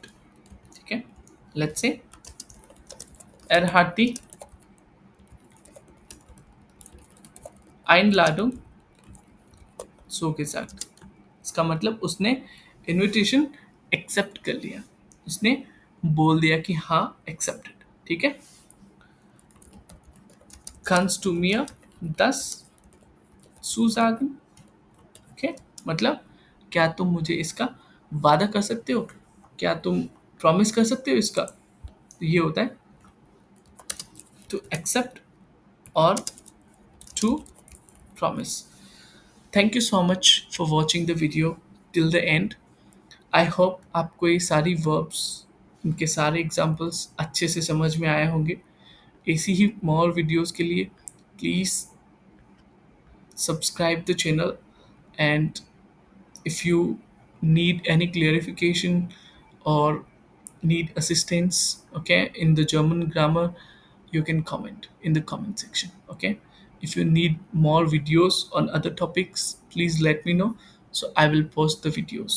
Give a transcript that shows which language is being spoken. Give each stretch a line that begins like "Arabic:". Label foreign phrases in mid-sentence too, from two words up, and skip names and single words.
Hindi: ठीक है,
English: let's say
German: er hat die Einladung so gesagt,
Hindi: इसका मतलब उसने इनविटेशन एक्सेप्ट कर लिया, उसने बोल दिया कि हाँ एक्सेप्टेड। ठीक है, kannst du mir das zusagen, ओके, मतलब क्या तुम मुझे इसका वादा कर सकते हो, क्या तुम प्रॉमिस कर सकते हो इसका। तो ये होता है
English: to accept
Hindi: और
English: to promise. thank you so much for watching the video till the end. I hope
Hindi: आपको ये सारी वर्ब्स, इनके सारे एग्जाम्पल्स अच्छे से समझ में आए होंगे। ऐसी ही मोर वीडियोस के लिए प्लीज़
English: subscribe the channel, and if you need any clarification or need assistance, okay, in the German grammar, you can comment in the comment section. Okay, if you need more videos on other topics, please let me know, so I will post the videos.